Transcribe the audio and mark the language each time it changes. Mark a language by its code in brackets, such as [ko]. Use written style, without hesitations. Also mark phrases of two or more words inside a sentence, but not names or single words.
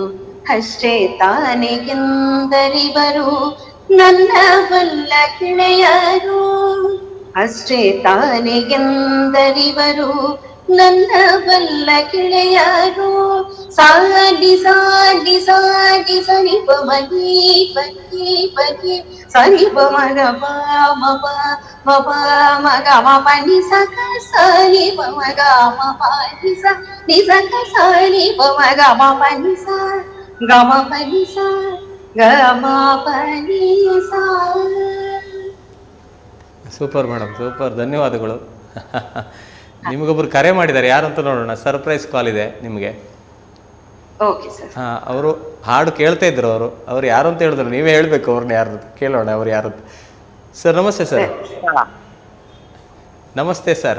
[kn] ಅಷ್ಟೇ ತಾನೆ ಎಂದರಿವರು ನನ್ನ ಬಲ್ಲ ಗೆಳೆಯರು. ಅಷ್ಟೇ ತಾನೆ ಎಂದರಿವರು ನನ್ನ ಬಲ್ಲ ಗೆಳೆಯರು. ಸಾಲಿ ಸಾಲಿ ಸಾಲಿ ಸನಿ ಪ ಮನಿ ಪನಿ ಪನಿ ಸನಿ ಪ ಮಗ ಪ ಮ ಪ ಮ ಪ ಮ ಗ ಮ ಪ ನಿ ಸ ಗ ಸ ನಿ ಪ ಮ ಗ ಮ ಪ ನಿ ಸ ನಿ ಸ ಗ ಸ ನಿ ಪ ಮ ಗ ಮ ಪ ನಿ ಸ ಗ ಮ ಪ ನಿ ಸ ಗ ಮ ಪ ನಿ ಸ. [en] super madam, [kn] ಸೂಪರ್, ಧನ್ಯವಾದಗಳು. ನಿಮಗೊಬ್ರು ಕರೆ ಮಾಡಿದ್ದಾರೆ, ಯಾರು ಅಂತ ನೋಡೋಣ. [en] surprise call [kn] ಇದೆ ನಿಮಗೆ. [en] okay sir. [kn] ಹಾಂ, ಅವರು ಹಾಡು ಕೇಳ್ತಾ ಇದ್ರು. ಅವ್ರು ಯಾರು ಅಂತ ಹೇಳಿದ್ರು, ನೀವೇ ಹೇಳಬೇಕು ಅವ್ರನ್ನ ಯಾರು ಕೇಳೋಣ. ಅವ್ರು ಯಾರು? ಸರ್ ನಮಸ್ತೆ ಸರ್. ನಮಸ್ತೆ ಸರ್.